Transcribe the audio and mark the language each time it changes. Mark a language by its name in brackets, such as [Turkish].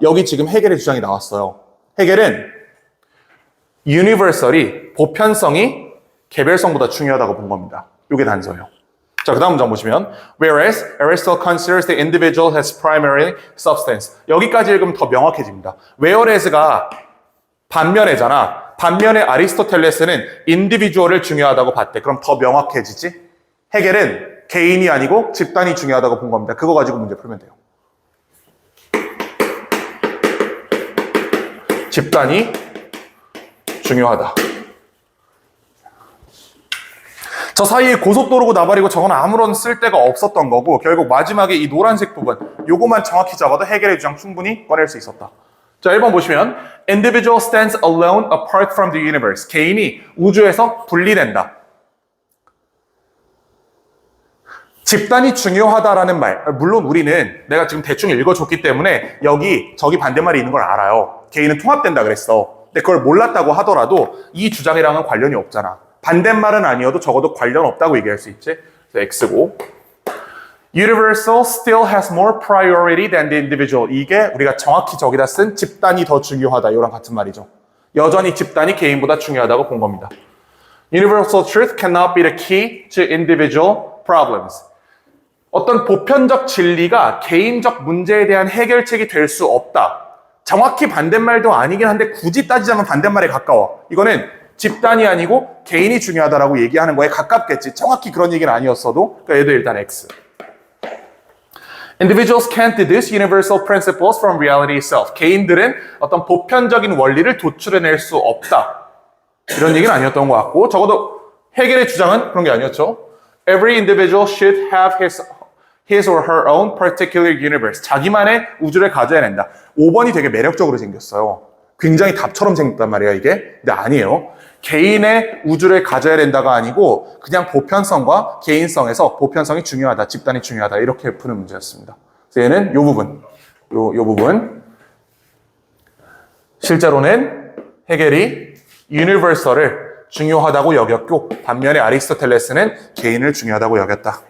[Korean] 여기 지금 해겔의 주장이 나왔어요. 해겔은 universal이 보편성이 개별성보다 중요하다고 본 겁니다. 이게 단서예요. 자, 그 다음 문장 보시면 [English] Whereas Aristotle considers the individual as primary substance. [Korean] 여기까지 읽으면 더 명확해집니다. Whereas가 반면에잖아. 반면에 아리스토텔레스는 인디비주얼을 중요하다고 봤대. 그럼 더 명확해지지? 헤겔은 개인이 아니고 집단이 중요하다고 본 겁니다. 그거 가지고 문제 풀면 돼요. 집단이 중요하다. 저 사이에 고속도로고 나발이고 저건 아무런 쓸데가 없었던 거고 결국 마지막에 이 노란색 부분 요거만 정확히 잡아도 해결의 주장 충분히 꺼낼 수 있었다. 자, 1번 보시면 [English] Individual stands alone apart from the universe. [Korean] 개인이 우주에서 분리된다. 집단이 중요하다라는 말, 물론 우리는 내가 지금 대충 읽어줬기 때문에 여기 저기 반대말이 있는 걸 알아요. 개인은 통합된다 그랬어. 근데 그걸 몰랐다고 하더라도 이 주장이랑은 관련이 없잖아. 반대말은 아니어도 적어도 관련 없다고 얘기할 수 있지. 그래서 X고 [English] Universal still has more priority than the individual. [Korean] 이게 우리가 정확히 저기다 쓴 집단이 더 중요하다. 이거랑 같은 말이죠. 여전히 집단이 개인보다 중요하다고 본 겁니다. [English] Universal truth cannot be the key to individual problems. [Korean] 어떤 보편적 진리가 개인적 문제에 대한 해결책이 될 수 없다. 정확히 반대말도 아니긴 한데 굳이 따지자면 반대말에 가까워. 이거는 집단이 아니고 개인이 중요하다라고 얘기하는 거에 가깝겠지. 정확히 그런 얘기는 아니었어도. 그러니까 얘도 일단 X. [English] Individuals can't deduce universal principles from reality itself. [Korean] 개인들은 어떤 보편적인 원리를 도출해낼 수 없다. 이런 얘기는 아니었던 것 같고 적어도 해겔의 주장은 그런 게 아니었죠. [English] Every individual should have his or her own particular universe. [Korean] 자기만의 우주를 가져야 된다. 5번이 되게 매력적으로 생겼어요. 굉장히 답처럼 생겼단 말이야 이게. 근데 아니에요. 개인의 우주를 가져야 된다가 아니고 그냥 보편성과 개인성에서 보편성이 중요하다, 집단이 중요하다 이렇게 푸는 문제였습니다. 그래서 얘는 요 부분, 요 부분 실제로는 해겔이 유니버설을 중요하다고 여겼고 반면에 아리스토텔레스는 개인을 중요하다고 여겼다.